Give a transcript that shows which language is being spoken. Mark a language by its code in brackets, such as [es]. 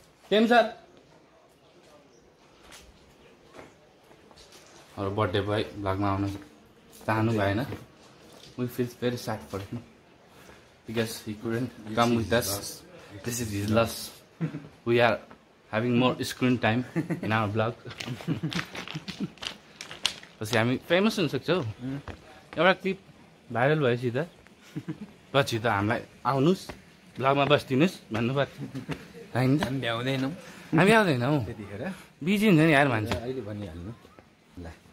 [ne] Came sir अरू birthday boy भ्लगमा आउनु चाहनु भएन [en] We feel very sad for him because he couldn't come with us. This is his loss. We are having more screen time in our vlog. [ne] पछि हामी famous हुन सक्छौँ एउटा clip viral भएपछि त पछि त हामीलाई आउनुहोस् भ्लगमा बसिदिनुहोस् भन्नुपर्छ होइन त हामी भ्याउँदैनौँ हामी आउँदैनौँ त्यतिखेर बिजी हुन्छ नि यार मान्छे अहिले भनिहाल्नु ल